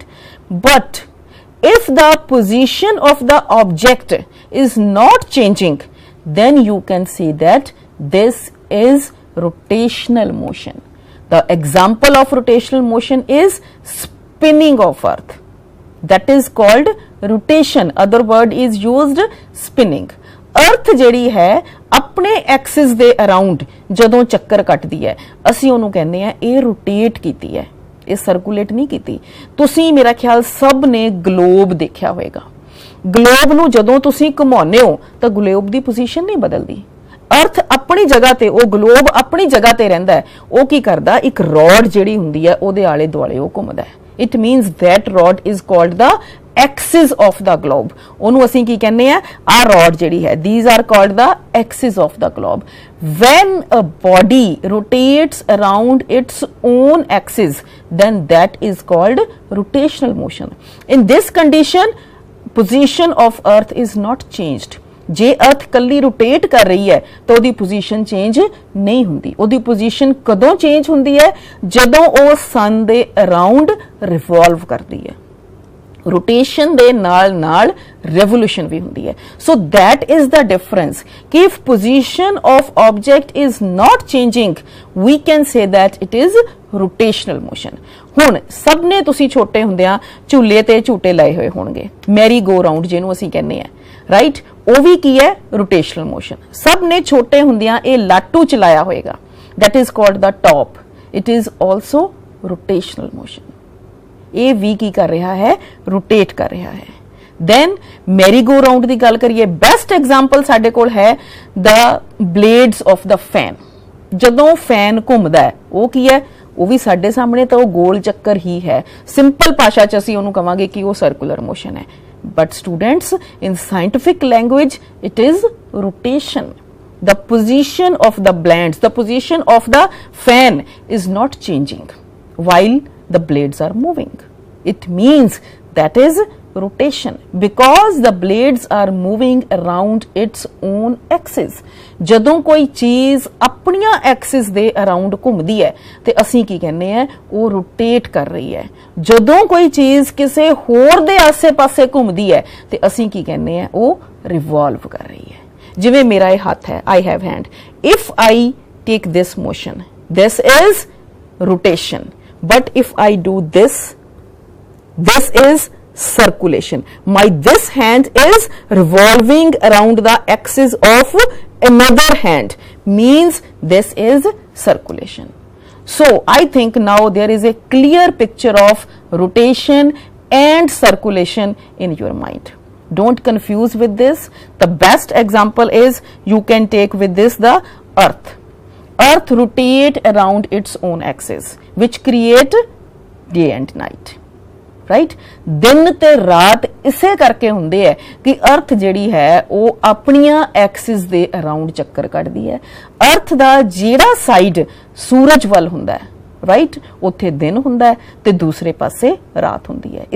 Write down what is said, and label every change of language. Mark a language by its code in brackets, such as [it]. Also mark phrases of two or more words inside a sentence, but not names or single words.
[en] But if the position of the object is not changing, then you can say that this is rotational motion. The example of rotational motion is spinning of earth. That is called rotation. Other word is used, spinning. [pa] अर्थ ਜਿਹੜੀ ਹੈ ਆਪਣੇ एक्सिस ਦੇ अराउंड ਜਦੋਂ ਚੱਕਰ ਕੱਟਦੀ ਹੈ ਅਸੀਂ ਉਹਨੂੰ ਕਹਿੰਦੇ ਆ ਇਹ रोटेट ਕੀਤੀ ਹੈ, ਇਹ ਸਰਕੂਲੇਟ नहीं ਕੀਤੀ। ਤੁਸੀਂ ਮੇਰਾ ਖਿਆਲ ਸਭ ਨੇ ਗਲੋਬ ਦੇਖਿਆ ਹੋਵੇਗਾ। ਗਲੋਬ ਨੂੰ ਜਦੋਂ ਤੁਸੀਂ ਘੁਮਾਉਂਦੇ ਹੋ ਤਾਂ ਗਲੋਬ ਦੀ ਪੋਜੀਸ਼ਨ ਨਹੀਂ ਬਦਲਦੀ। ਅਰਥ ਅਪਣੀ ਜਗ੍ਹਾ ਤੇ, ਵੋ ਗਲੋਬ ਅਪਣੀ ਜਗ੍ਹਾ ਤੇ ਰਹਿੰਦਾ ਹੈ, ਵੋ ਕੀ ਕਰਦਾ ਇਕ ਰਾਡ ਜਿਹੜੀ ਹੁੰਦੀ ਹੈ ਓਹਦੇ ਆਲੇ ਦੁਆਲੇ ਵੋ ਘੁੰਮਦਾ ਹੈ। [en] It means that rod is called the axis of the globe. [pa] ਓਨੂੰ ਅਸੀਂ ਕੀ ਕਹਿਨੇ ਆ, ਆ ਰਾਡ ਜਿਹੜੀ ਹੈ, [en] These are called the axis of the globe. When a body rotates around its own axis then that is called rotational motion. In this condition position of earth is not changed। [pa] ਜੇ ਅਰਥ ਕੱਲੀ ਰੋਟੇਟ ਕਰ ਰਹੀ ਹੈ ਤੋ ਓਦੀ ਪੋਜ਼ੀਸ਼ਨ ਚੇਂਜ ਨਹੀਂ ਹੁੰਦੀ। ਓਦੀ ਪੋਜ਼ੀਸ਼ਨ ਕਦੋਂ ਚੇਂਜ ਹੁੰਦੀ ਹੈ ਜਦੋਂ ਓ ਸਨ ਦੇ ਅਰਾਊਂਡ ਰਿਵਾਲਵ ਕਰਦੀ ਹੈ। ਰੋਟੇਸ਼ਨ ਦੇ ਨਾਲ ਨਾਲ ਰੈਵੋਲਿਊਸ਼ਨ ਭੀ ਹੁੰਦੀ ਹੈ। [en] So that is the difference कि if position of object is not changing we can say that it is rotational motion. [pa] ਹੁਣ ਸਭ ਨੇ ਤੁਸੀਂ ਛੋਟੇ ਹੁੰਦਿਆਂ ਝੂਲੇ ਤੇ ਝੂਟੇ ਲਾਏ ਹੋਏ ਹੋਣਗੇ, [en] merry go round [pa] ਜਿਹਨੂੰ ਅਸੀਂ ਕਹਿਨੇ ਆ, ਰਾਈਟ, ਉਹ ਵੀ ਕੀ ਹੈ [en] rotational motion. [pa] ਸਭ ਨੇ ਛੋਟੇ ਹੁੰਦਿਆਂ ਇਹ ਲਾਟੂ ਚਲਾਇਆ ਹੋਏਗਾ, [en] that is called the top, it is also rotational motion। [pa] ਇਹ ਵੀ ਕੀ ਕਰ ਰਿਹਾ ਹੈ, [hi] रोटेट कर रहा है। [en] then merry go round [pa] ਦੀ ਗੱਲ ਕਰੀਏ, [en] best example [pa] ਸਾਡੇ ਕੋਲ ਹੈ [en] the blades of the fan। [pa] ਜਦੋਂ ਫੈਨ ਘੁੰਮਦਾ ਹੈ ਉਹ ਕੀ ਹੈ, ਉਹ ਵੀ ਸਾਡੇ ਸਾਹਮਣੇ ਤਾਂ ਉਹ ਗੋਲ ਚੱਕਰ ਹੀ ਹੈ। ਸਿੰਪਲ ਭਾਸ਼ਾ ਚ ਅਸੀਂ ਉਹਨੂੰ ਕਵਾਂਗੇ ਕਿ ਉਹ ਸਰਕੂਲਰ ਮੋਸ਼ਨ ਹੈ। [en] But students, in scientific language it is rotation। The position of the blades, the position of the fan is not changing while the blades are moving। It means that is rotation because the blades are moving around its own axis। ਜਦੋਂ ਕੋਈ ਚੀਜ਼ ਆਪਣੀਆਂ ਐਕਸਿਸ ਦੇ ਅਰਾਊਂਡ ਘੁੰਮਦੀ ਹੈ ਤੇ ਅਸੀਂ ਕੀ ਕਹਿੰਦੇ ਆ, ਉਹ ਰੋਟੇਟ ਕਰ ਰਹੀ ਹੈ। ਜਦੋਂ ਕੋਈ ਚੀਜ਼ ਕਿਸੇ ਹੋਰ ਦੇ ਆਸੇ-ਪਾਸੇ ਘੁੰਮਦੀ ਹੈ ਤੇ ਅਸੀਂ ਕੀ ਕਹਿੰਦੇ ਆ, ਉਹ ਰਿਵੋਲਵ ਕਰ ਰਹੀ ਹੈ। ਜਿਵੇਂ ਮੇਰਾ ਇਹ ਹੱਥ ਹੈ, I have hand, if I take this motion, this is rotation, but if I do this, this is circulation। My this hand is revolving around the axis of another hand, means this is circulation। So I think now there is a clear picture of rotation and circulation in your mind। Don't confuse with this। The best example is you can take with this the earth। Earth rotate around its own axis which create day and night। [pa] राइट, ਦਿਨ ਤੇ ਰਾਤ ਇਸੇ ਕਰਕੇ ਹੁੰਦੇ ਹੈ ਕਿ ਅਰਥ ਜਿਹੜੀ ਹੈ ਵੋ ਅਪਣੀਆਂ ਐਕਸਿਸ ਦੇ ਅਰਾਊਂਡ ਚੱਕਰ ਕੱਟਦੀ ਹੈ। ਅਰਥ ਦਾ ਜਿਹੜਾ ਸਾਈਡ ਸੂਰਜ ਵੱਲ ਹੁੰਦਾ ਹੈ, ਰਾਈਟ, ਉੱਥੇ ਦਿਨ ਹੁੰਦਾ ਹੈ ਤੇ ਦੂਸਰੇ ਪਾਸੇ ਰਾਤ ਹੁੰਦੀ ਹੈ।